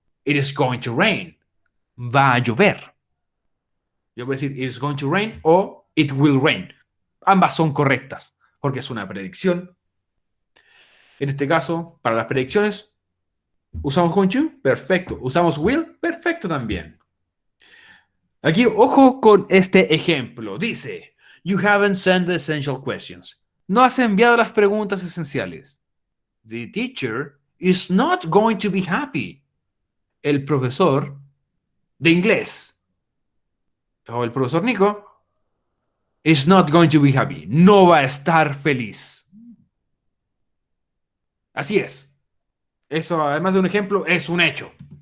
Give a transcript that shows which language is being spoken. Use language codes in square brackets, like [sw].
[en] It is going to rain. [es] Va a llover. Yo voy a decir, [en] it is going to rain o it will rain. [es] Ambas son correctas, porque es una predicción. En este caso, para las predicciones, ¿Usamos going to? Perfecto. ¿Usamos will? Perfecto también. Aquí, ojo con este ejemplo. [en] Dice, you haven't sent the essential questions. [es] No has enviado las preguntas esenciales. [en] The teacher is not going to be happy. [es] El profesor de inglés, o el profesor Nico, [en] is not going to be happy. [es] No va a estar feliz. Así es. Eso, además de un ejemplo, es un hecho.